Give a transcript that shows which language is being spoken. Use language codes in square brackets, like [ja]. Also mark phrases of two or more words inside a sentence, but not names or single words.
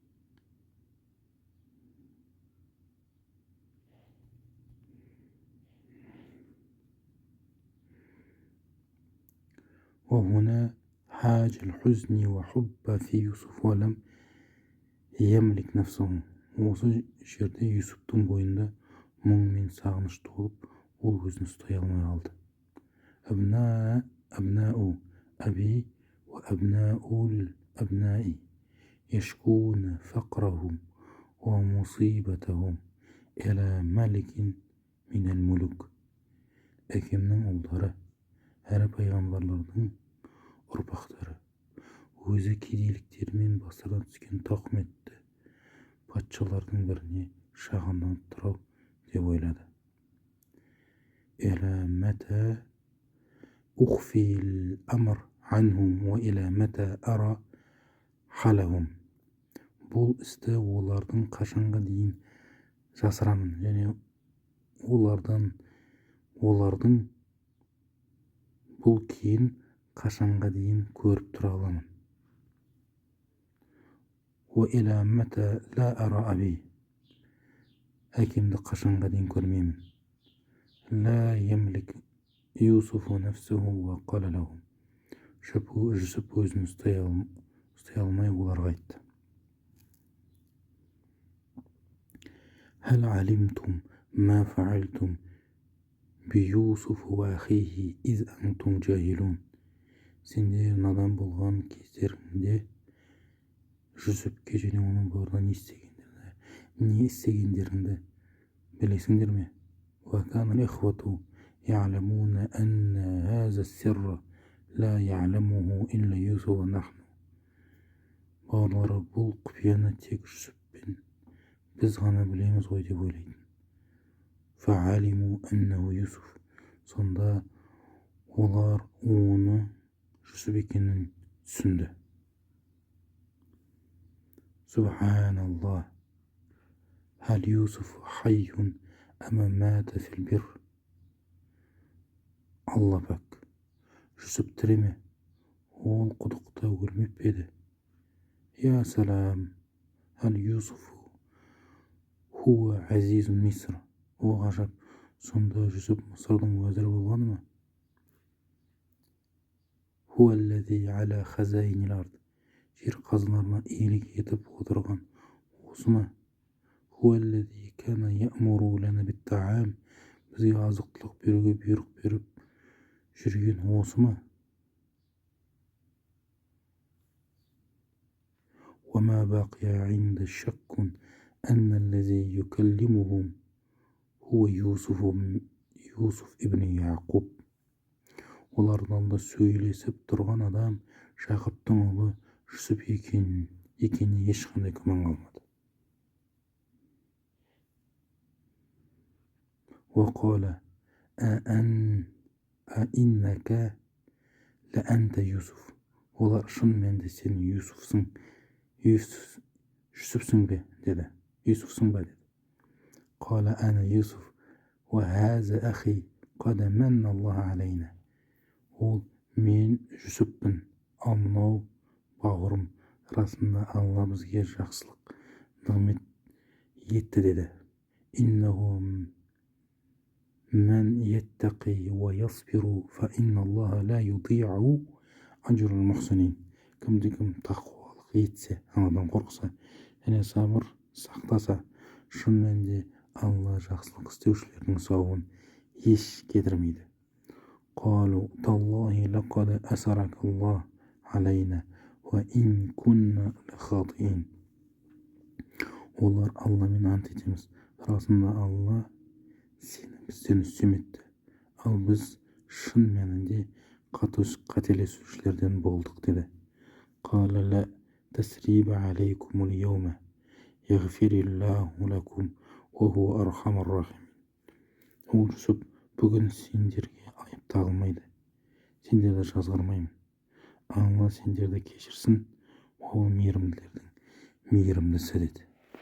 [ar] وهنا حاج الحزن وحب في يوسف ولم يملك نفسه. [kk] Осы жерде Юсуптың бойында мұң мен сағыныш толып, ол өзін ұстай алмай қалды. [ar] أبناء أبي وأبناء الأبناء يشكون فقرهم ومصيبتهم إلى ملك من الملوك. [kk] Әкемнің ұлдары, әрі пайғамбарлардың ұрпақтары, өзі кедейліктермен бастарынан түскен тауқыметті патшалардың біріне шағымданып тұрау деп ойлады. [ar] إلى متى أخفي الأمر عنهم وإلى متى أرى حالهم. [kk] Бұл істі олардың қашанға дейін жасырамын, және олардың бұл кейін қашанға дейін көріп тұра аламын. [ar] وإلى متى لا أرى أبي. [kk] Әкемді қашанға дейін көрмеймін. [ar] لا يملك يوسف نفسه وقال لهم. [kk] Жүсіп өзін ұстай алмай оларға айтты. [ar] هل علمتم ما فعلتم بيوسف وأخيه إذ أنتم جاهلون. [kk] Сендер надан болған кездеріңде Жүсіпке және оның бауырына не істегендеріңді білесіңдер ме? [ar] وكان الإخوة يعلمون أن هذا السر لا يعلمه إلا يوسف ونحن. [kk] Балалары, бұл құпияны тек Жүсіп пен біз ғана білеміз ғой деп ойлайтын. [ar] فعلموا أنه يوسف. [kk] Сонда олар оны Жүсіп екенін түсінді. Субханаллах. [ar] هل يوسف حي أم مات في البر. [kk] Алла пәк. Жүсіп тірі ме? Ол құдықта өлмеп пе еді? [ar] يا سلام. هل يوسف هو عزيز مصر. [kk] О ғажап. Сонда Жүсіп Мысырдың уәзірі болғаны ма? [ar] هو الذي على خزائن الأرض. [kk] Жер қазынарына иелік етіп отырған осы ма? [ar] هو الذي كان يأمر لنا بالطعام. [kk] Бізге азық-түлік беруге бұйрық беріп жүрген осы ма? [ar] وما بقي عند شك أن الذي يكلمهم هو يوسف ابن يعقوب. [kk] Олардан да сөйлесіп тұрған адам Жақыптың ұлы Жүсіп екеніне ешқандай күмән қалмады. [ar] وقال أئنك لأنت يوسف. [kk] Олар шын мәнінде сен Жүсіпсің бе деді. Юсуфсың ба деді. [ar] قال أنا يوسف وهذا أخي قد من الله علينا. [kk] Ол мен Жүсіппін, ал мынау бауырым, расында Алла бізге жақсылық нығмет етті деді. [ar] إنه من يتقي ويصبر فإن الله لا يضيع أجر المحسنين. [kk] Кімде-кім тақуалық етсе, Алладан қорқса, және сабыр сақтаса, шын мәнінде Алла жақсылық істеушілердің сауабын еш кетірмейді. [ar] قالوا تالله لقد أسرك الله علينا وإن كنا لخاطئين. [kk] Олар Алламен ант етеміз, расында Алла сені бізден үстем етті, ал біз шын мәнінде қателесушілерден болдық деді. [ar] قال لا تسريب عليكم اليوم يغفر الله لكم وهو أرحم الراحمين. [kk] Ол Жүсіп, бүгін сендерге айып тағылмайды, сендерді жазғырмаймын. Алла сендерді кешірсін, ол мейірімділердің мейірімдісі деді.